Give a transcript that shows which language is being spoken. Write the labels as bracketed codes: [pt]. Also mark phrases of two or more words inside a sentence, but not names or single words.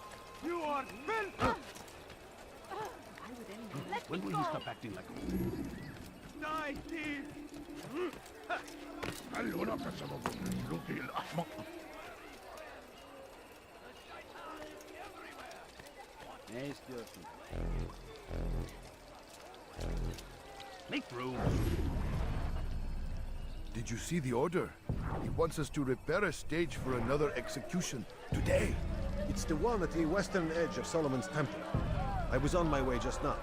[en] You are filth! When will he stop acting like a fool? Die, thief! [ar] خلونا بسبب السلوك الأحمق. [tr] Ne istiyorsun? [en] Make room. Did you see the order? He wants us to repair a stage for another execution today. It's the one at the western edge of Solomon's Temple. I was on my way just now.